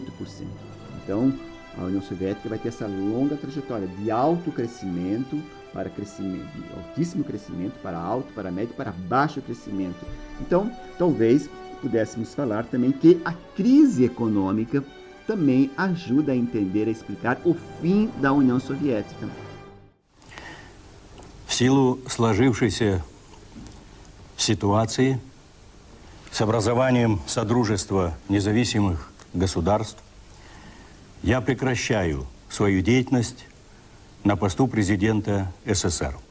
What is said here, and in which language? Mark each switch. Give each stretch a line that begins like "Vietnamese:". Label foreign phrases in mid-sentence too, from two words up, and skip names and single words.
Portuguese: Então, a União Soviética vai ter essa longa trajetória de alto crescimento para crescimento, de altíssimo crescimento para alto, para médio, para baixo crescimento. Então, talvez pudéssemos falar também que a crise econômica também ajuda a entender, a explicar o fim da União Soviética.
Russian: В силу сложившейся ситуации с образованием Содружества независимых государств я прекращаю свою деятельность на посту президента СССР.